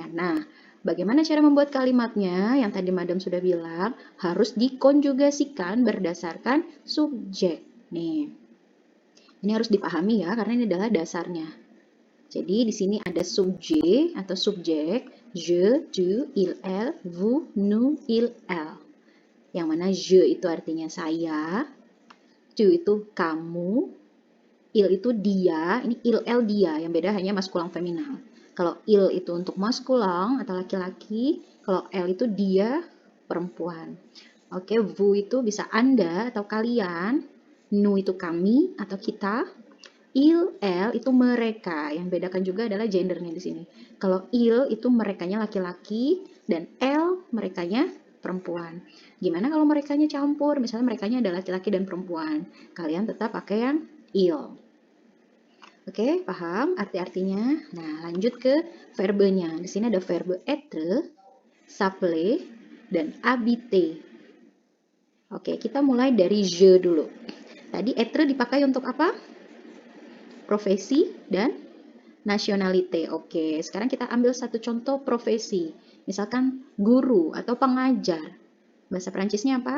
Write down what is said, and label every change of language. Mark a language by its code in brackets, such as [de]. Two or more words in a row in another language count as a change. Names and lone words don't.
[id] Nah, bagaimana cara membuat kalimatnya? Yang tadi Madam sudah bilang harus dikonjugasikan berdasarkan subjek. Nih, ini harus dipahami ya karena ini adalah dasarnya. Jadi di sini ada subjek atau subjek, [fr] je, tu, il, elle, vous, nous, il, elle. [id] Yang mana je itu artinya saya, tu itu kamu, il itu dia, ini [fr] il, elle, [id] dia, yang beda hanya maskulang feminan. Kalau il itu untuk maskulang atau laki-laki, kalau elle itu dia, perempuan. Oke, vous itu bisa Anda atau kalian, nous itu kami atau kita, [fr] il, elle [id] itu mereka. Yang bedakan juga adalah gendernya di sini. Kalau il itu merekanya laki-laki dan elle merekanya perempuan. Gimana kalau merekanya campur? Misalnya merekanya ada laki-laki dan perempuan. Kalian tetap pakai yang il. Oke, paham arti-artinya? Nah, lanjut ke verbenya. Di sini ada [fr] verbe être, s'appeler, [id] dan habiter. Oke, kita mulai dari je dulu. Tadi être dipakai untuk apa? profesi dan nationalité. Oke, sekarang kita ambil satu contoh profesi. Misalkan guru atau pengajar. Bahasa Perancisnya apa?